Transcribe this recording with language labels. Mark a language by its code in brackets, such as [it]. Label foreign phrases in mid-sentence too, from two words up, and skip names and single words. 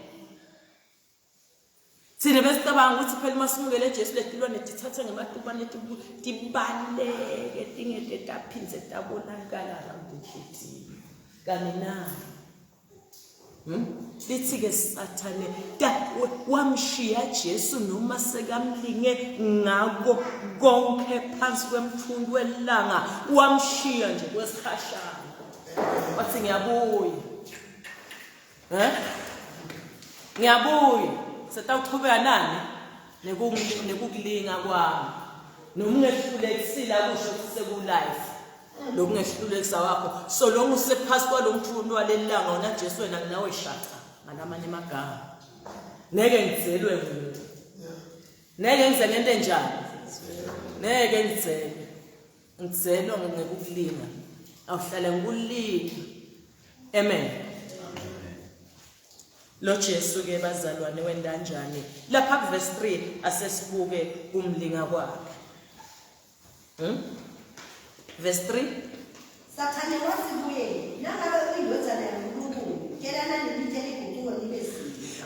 [ss] Sine besicabanga ukuthi phela masimukele Jesu letilwane tithathe ngematubane tibaleke tingete taphindze tabonakala around enhlitiyo. Kanina lithi ke Sathane wamshiya Jesu noma sekamlinge ngako konke phansi kwemthundu welanga wamshiya nje kwesikhashana. Wathi ngiyabuya. Ngiyabuya. Setawuqhubeka nani nekukulinga kwami. Noma ungehlulekisila kusho ukuthi sekulife. Lokungehlulekisa wakho [en] so long [ss] usephasi kwalomthundu walelanga wona Jesu wena nawe shaka ngalamanye amagama ngeke ngizelwe umuntu ngeke ngize ngento enjani ngeke ngizelwe ngekukulinga awuhlale ngikulinga. Amen. lo Jesu ke bazalwane wenda kanjani lapha ku verse 3 asesibuke umlinga kwakhe. Verse 3 Sathane wathi kuye nangabe uyindodana yaNkulunkulu kelana nelithe liguquko libe sihle.